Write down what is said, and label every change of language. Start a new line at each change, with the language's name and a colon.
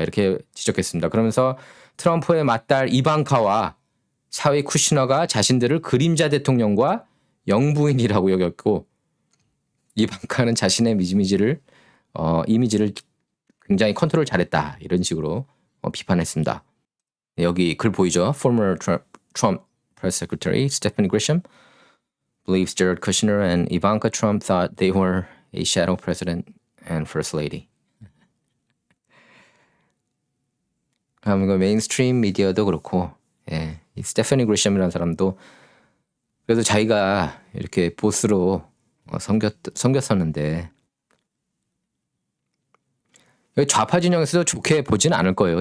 Korean: 이렇게 지적했습니다. 그러면서 트럼프의 맏딸 이방카와 사위 쿠시너가 자신들을 그림자 대통령과 영부인이라고 여겼고 이방카는 자신의 이미지를 굉장히 컨트롤 잘했다. 이런 식으로 비판했습니다. 여기 글 보이죠?
English: Former Trump Press Secretary Stephanie Grisham believes Jared Kushner and Ivanka Trump thought they were a shadow president and first lady.
Korean: 이거 메인스트림 미디어도 그렇고, 예, 이 스테파니 그리샴이라는 사람도 그래도 자기가 이렇게 보스로 섬겼었는데 좌파 진영에서도 좋게 보지는 않을 거예요.